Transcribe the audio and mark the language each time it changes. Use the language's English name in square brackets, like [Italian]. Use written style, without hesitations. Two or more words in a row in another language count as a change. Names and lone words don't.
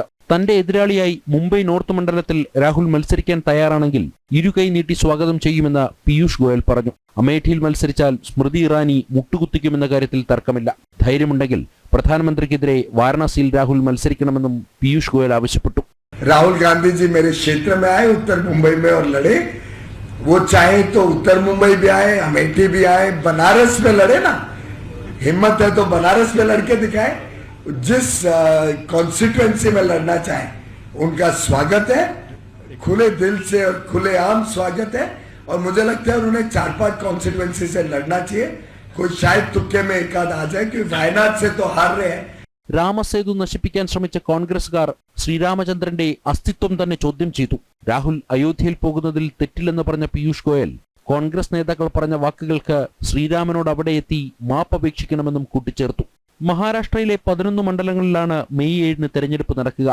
[Malayalam] തന്റെ എതിരാളിയായി മുംബൈ നോർത്ത് മണ്ഡലത്തിൽ രാഹുൽ മത്സരിക്കാൻ തയ്യാറാണെങ്കിൽ ഇരുകൈ നീട്ടി സ്വാഗതം ചെയ്യുമെന്ന് പീയൂഷ് ഗോയൽ പറഞ്ഞു. അമേഠിയിൽ മത്സരിച്ചാൽ സ്മൃതി ഇറാനി മുട്ടുകുത്തിക്കുമെന്ന കാര്യത്തിൽ തർക്കമില്ല. ധൈര്യമുണ്ടെങ്കിൽ പ്രധാനമന്ത്രിക്കെതിരെ വാരണാസിയിൽ രാഹുൽ മത്സരിക്കണമെന്നും പീയൂഷ് ഗോയൽ ആവശ്യപ്പെട്ടു. [Hindi] राहुल गांधी जी मेरे क्षेत्र में आए, उत्तर मुंबई में, और लड़े. वो चाहे तो उत्तर मुंबई भी आए, अमेठी भी आए, बनारस में लड़े ना. हिम्मत है तो बनारस में लड़के दिखाए. जिस कॉन्स्टिट्यूएंसी में लड़ना चाहे उनका स्वागत है, खुले दिल से और खुले आम स्वागत है. और मुझे लगता है उन्होंने 4-5 कॉन्स्टिट्यूएंसी से लड़ना चाहिए. कोई शायद तुक्के में एक आध आ जाए, क्योंकि वायनाड से तो हार रहे हैं. [Malayalam] രാമസേതു നശിപ്പിക്കാൻ ശ്രമിച്ച കോൺഗ്രസുകാർ ശ്രീരാമചന്ദ്രന്റെ അസ്തിത്വം തന്നെ ചോദ്യം ചെയ്തു. രാഹുൽ അയോധ്യയിൽ പോകുന്നതിൽ തെറ്റില്ലെന്ന് പറഞ്ഞ പീയൂഷ് ഗോയൽ കോൺഗ്രസ് നേതാക്കൾ പറഞ്ഞ വാക്കുകൾക്ക് ശ്രീരാമനോട് അവിടെ എത്തി മാപ്പപേക്ഷിക്കണമെന്നും കൂട്ടിച്ചേർത്തു. മഹാരാഷ്ട്രയിലെ 11 മണ്ഡലങ്ങളിലാണ് മെയ് 7-ന് തെരഞ്ഞെടുപ്പ് നടക്കുക.